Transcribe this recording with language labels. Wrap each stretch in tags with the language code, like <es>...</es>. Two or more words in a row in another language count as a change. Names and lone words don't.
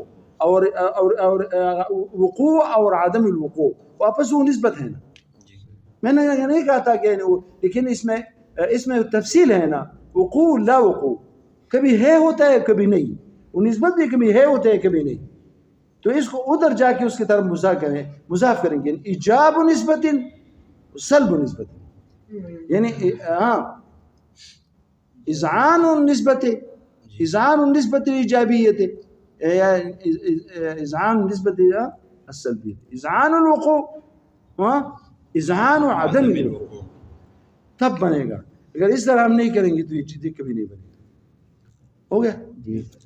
<ur>اور وقوع اور عدم الوقوع واپس وہ نسبت ہے نا. میں نے نہیں کہا تھا کہ لیکن اس میں تفصیل ہے نا. وقوع لا وقوع کبھی ہے ہوتا ہے کبھی نہیں. وہ نسبت بھی کبھی ہے ہوتا ہے کبھی نہیں. تو اس کو ادھر جا کے اس کی طرف مضاف کریں گے. ایجاب نسبت سلب نسبت, یعنی ہاں اذعان النسبت ایجابیت یا اذعان نسبت السلبیت. اذعان الوقوع اذعان عدم الوقوع تب بنے گا. اگر اس طرح ہم نہیں کریں گے تو یہ چیزیں کبھی نہیں بنے گی. ہو گیا جی.</ur>